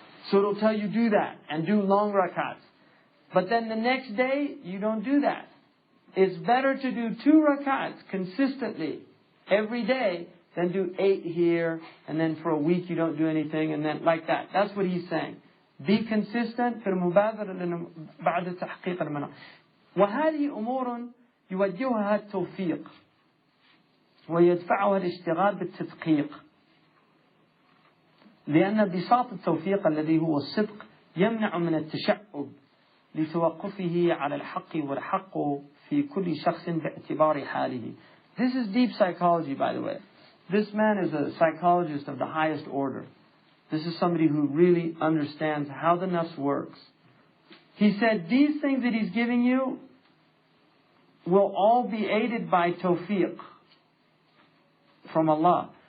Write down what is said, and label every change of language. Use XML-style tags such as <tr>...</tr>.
<en>So it'll tell you do that and do long rakats. But then the next day, you don't do that. It's better to do 2 rakats consistently every day than do 8 here, and then for a week you don't do anything, and then like that. That's what he's saying. Be consistent</en> <ar>في المبادرة بعد تحقيق المنام. وهذه أمور يوجهها التوفيق ويدفعها الاشتغال بالتدقيق. لأن بساط التوفيق الذي هو الصدق يمنع من التشعب لتوقفه على الحق والحق في كل شخص باعتبار حاله.</ar> <en>This is deep psychology, by the way. This man is a psychologist of the highest order. This is somebody who really understands how the nafs works. He said these things that he's giving you will all be aided by tawfiq from Allah.</en>